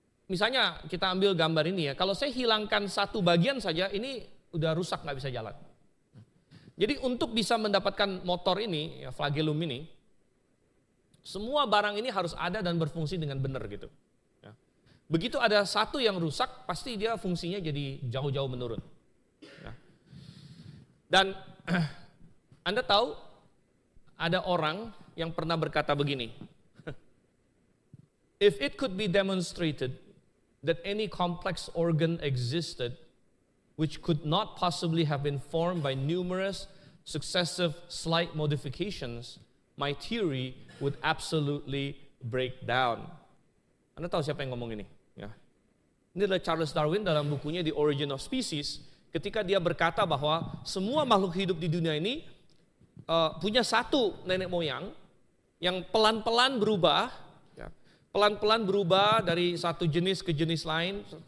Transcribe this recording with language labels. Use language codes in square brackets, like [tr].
[id] Misalnya kita ambil gambar ini ya. Kalau saya hilangkan satu bagian saja, ini udah rusak, nggak bisa jalan. Jadi untuk bisa mendapatkan motor ini, ya, flagellum ini, semua barang ini harus ada dan berfungsi dengan benar gitu. Ya. Begitu ada satu yang rusak, pasti dia fungsinya jadi jauh-jauh menurun. Ya. Dan Anda tahu ada orang yang pernah berkata begini, [en] if it could be demonstrated that any complex organ existed which could not possibly have been formed by numerous successive slight modifications, my theory would absolutely break down. [id] Anda tahu siapa yang ngomong ini? Ya. Ini adalah Charles Darwin dalam bukunya The Origin of Species, ketika dia berkata bahwa semua makhluk hidup di dunia ini punya satu nenek moyang yang pelan-pelan berubah, ya, pelan-pelan berubah dari satu jenis ke jenis lain,